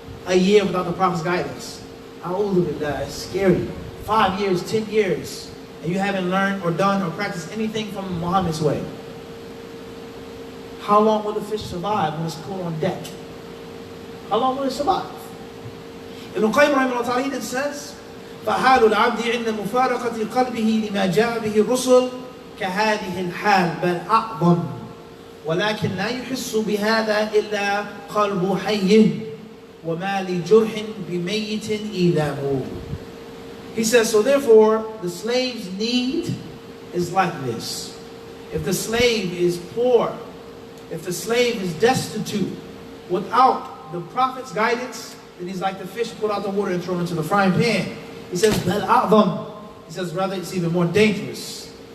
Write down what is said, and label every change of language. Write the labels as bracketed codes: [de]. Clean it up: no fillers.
[en] A year without the Prophet's guidance. It's scary. 5 years, 10 years, and you haven't learned or done or practiced anything from Muhammad's way. How long will the fish survive when it's cool on deck? How long will it survive? [ar] Ibn Qayyim rahimahullah ta'ala says, فَحَالُ الْعَبْدِ عِنْدَ مُفَارَقَةِ قَلْبِهِ لِمَا جَاءَ بِهِ الرُّسُلُ كَهَذِهِ الْحَالِ بَلْ أَعْظَمُ ولكن لا يحس بهذا إلا قلب حي وما لجرح بميت إيذامه. [en] He says, so therefore, the slave's need is like this. If the slave is poor, if the slave is destitute, without the Prophet's guidance, then he's like the fish pulled out the water and thrown into the frying pan. He says, [ar] بَلْ أَعْظَمُ. [en] He says, rather, it's even more dangerous.